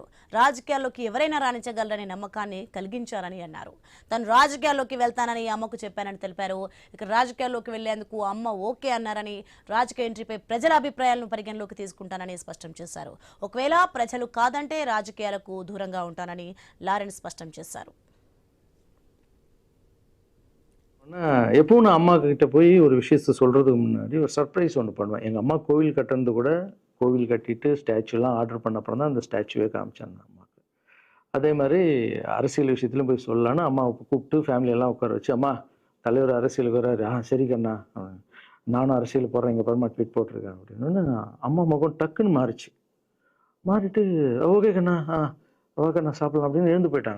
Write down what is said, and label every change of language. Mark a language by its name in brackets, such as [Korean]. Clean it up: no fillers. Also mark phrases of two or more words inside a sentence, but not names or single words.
[Telugu] రాజకీయాల్లోకి ఎవరైనా రాణించగలరనే నమ్మకాన్ని కలిగించారని అన్నారు. తను రాజకీయాల్లోకి వెళ్తానని అమ్మకు చెప్పానని తెలిపారు. ఇక రాజకీయాల్లోకి వెళ్లేందుకు అమ్మ ఓకే అన్నారని, రాజకీయ ఎంట్రీపై ప్రజల అభిప్రాయాలను పరిగణలోకి తీసుకుంటానని స్పష్టం చేశారు. ఒకవేళ ప్రజలు కాదంటే రాజకీయాలకు దూరంగా ఉంటానని లారెన్స్ స్పష్టం చేశారు. [Tamil] எப்பவும் நான் அம்மா கிட்ட போய் ஒரு விஷயத்த சொல்கிறதுக்கு முன்னாடி ஒரு சர்ப்ரைஸ் ஒன்று பண்ணுவேன். எங்கள் அம்மா கோவில் கட்டுறது கூட கோவில் கட்டிட்டு ஸ்டாச்சுலாம் ஆர்டர் பண்ண அப்புறம் தான் அந்த ஸ்டாச்சுவே காமிச்சாங்க அம்மாவுக்கு. அதே மாதிரி அரசியல் விஷயத்துலையும் போய் சொல்லலான்னு அம்மாவை கூப்பிட்டு ஃபேமிலியெல்லாம் உட்கார வச்சு, அம்மா தலைவர் அரசியலுக்கு வர்றாரு, சரி கண்ணா நானும் அரசியல் போடுறேன், எங்கள் பரமா ட்வீட் போட்டிருக்கேன் அப்படின்னு அம்மா முகம் டக்குன்னு மாறிட்டு ஓகே கண்ணா ஓகே கண்ணா சாப்பிடலாம் அப்படின்னு எழுந்து போயிட்டாங்க.